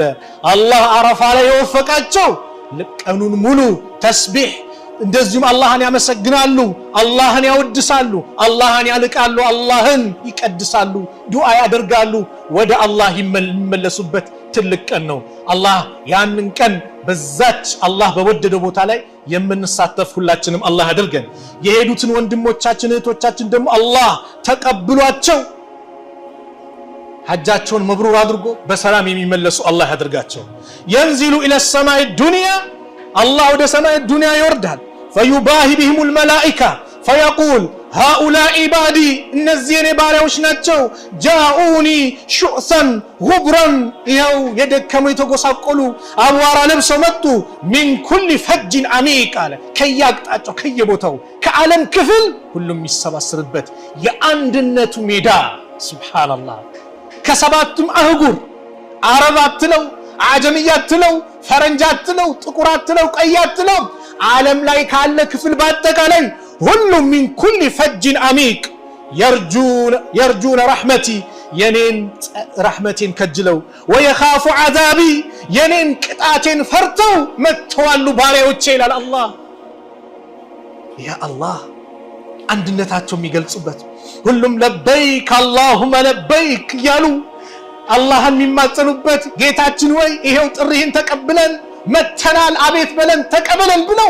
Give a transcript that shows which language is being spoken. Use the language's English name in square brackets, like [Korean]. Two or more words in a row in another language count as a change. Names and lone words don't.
[Amharic] አላህ አረፋ ላይ የወፈቃቸው ቀኑን ሙሉ ተስቢህ እንደዚሁም አላህን ያመሰግናሉ፣ አላህን ያወድሳሉ፣ አላህን ያልቃሉ፣ አላህን ይቀድሳሉ፣ ዱዓ ያደርጋሉ፣ ወደ አላህ የሚመለሱበት ትልቅ ቀን ነው። አላህ ያንን ቀን በዛች አላህ በወደደው ቦታ ላይ የምንሳተፍ ሁላችንም አላህ ያድርገን። የሄዱትን ወንድሞቻችን እህቶቻችን ደግሞ አላህ ተቀብሏቸው ሐጃቸውን መብሩር አድርጎ በሰላም የሚመለሱ አላህ ያድርጋቸው። [Arabic] ينزل الى السماء الدنيا الله [Amharic] ወደ ሰማይ ዱንያ ይወርዳል። [Arabic] فيباهي بهم الملائكه فيقول هؤلاء عبادي [Amharic] እነዚህ የኔ ባሪያዎች ናቸው። [Arabic] جاءوني شؤثا غبرا [Amharic] ያው የደከሙ የተጎሳቆሉ አቧራ ለብሰው መጡ። [Arabic] من كل فج عميق [Amharic] አለ ከያቅጣጫው ከየቦታው ከዓለም ክፍል ሁሉም የሚሰባሰብበት የአንድነቱ ሜዳ ሱብሃንአላህ። ከሰባቱም አህጉር አረብ አትለው፣ አጀምያ አትለው፣ ፈረንጅ አትለው፣ ጥቁር አትለው፣ ቀይ አትለው፣ ዓለም ላይ ካለ ክፍል በአጠቃላይ ሁሉም من [Arabic] كل فج عميق يرجون رحمتي [Amharic] የኔን ረሕመቴን ከጅለው [Arabic] ويخاف عذابي [Amharic] የኔን ቅጣቴን ፈርተው መጥተዋል ባሪያዎቼ ይላል አላህ። ያ አላህ አንድነታቸው የሚገልጹበት ሁሉም [Arabic] لبيك اللهم لبيك [Amharic] ያሉ አላህን የሚማጸኑበት ጌታችን ወይ ይሄው ጥሪህን ተቀብለን መተናል አቤት በለን ተቀበለን ብለው